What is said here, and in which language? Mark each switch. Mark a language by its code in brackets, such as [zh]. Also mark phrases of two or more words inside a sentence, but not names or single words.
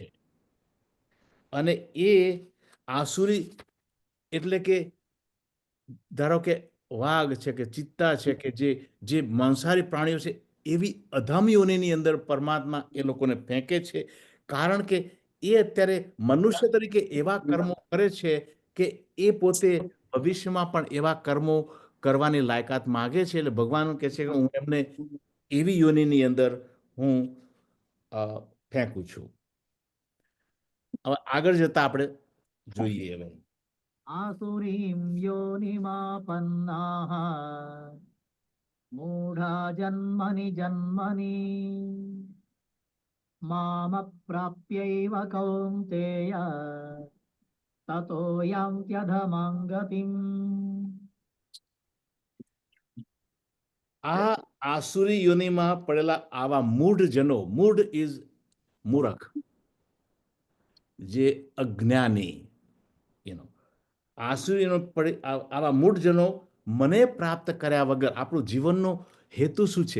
[gu] અને એ આસુરી એટલે કે ધારો કે વાઘ છે કે ચિત્તા છે કે જે માંસાહારી પ્રાણીઓ છે એવી અધમયોની અંદર પરમાત્મા એ લોકોને ફેંકે છે, કારણ કે એ અત્યારે મનુષ્ય તરીકે એવા કર્મો કરે છે કે એ પોતે ભવિષ્યમાં પણ એવા કર્મો કરવાની લાયકાત માગે છે. એટલે ભગવાન કહે છે કે હું એમને એવી યોનિની અંદર હું ફેંકું છું. હવે આગળ જતા આપણે જોઈએ. હવે [sa] आसुरीं योनिमापन्नाः मूढा जन्मनि जन्मनि मामप्राप्यैव कौन्तेय ततो यान्त्यधमां गतिम्. [gu] આ આસુરી યોનિમાં પડેલા આવા મૂઢજનો, મૂઢ ઇઝ મૂરખ, જે અજ્ઞાની, આસુરીનો આવા મૂઢજનો મને પ્રાપ્ત કર્યા વગર, આપણું જીવનનો હેતુ શું છે?